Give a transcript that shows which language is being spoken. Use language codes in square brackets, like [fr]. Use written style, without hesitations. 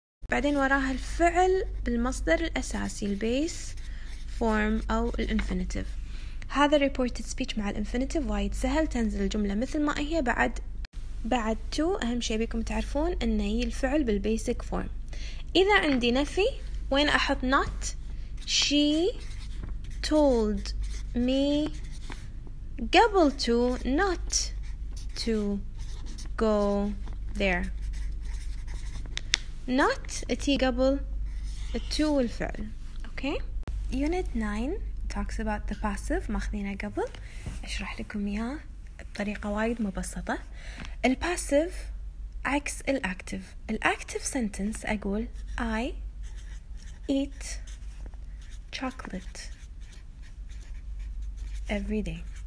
[ar] بعدين وراها الفعل بالمصدر الأساسي البيس form أو الانفينيتيف. هذا reported speech مع الانفينيتيف وايد سهل تنزل الجملة مثل ما هي. بعد to أهم شيء بيكم تعرفون إن هي الفعل بالبيسك فورم. إذا عندي نفي وين أحط not. [en] she told me [ar] قبل [en] to not to go there. not [ar] تي قبل التو والفعل. [en] okay. Unit 9 talks about the passive [ar] ماخذينه قبل، أشرح لكم إياه بطريقة وايد مبسطة. الباسيف عكس الأكتف. الأكتف [en] sentence [ar] أقول [en] I eat chocolate every day.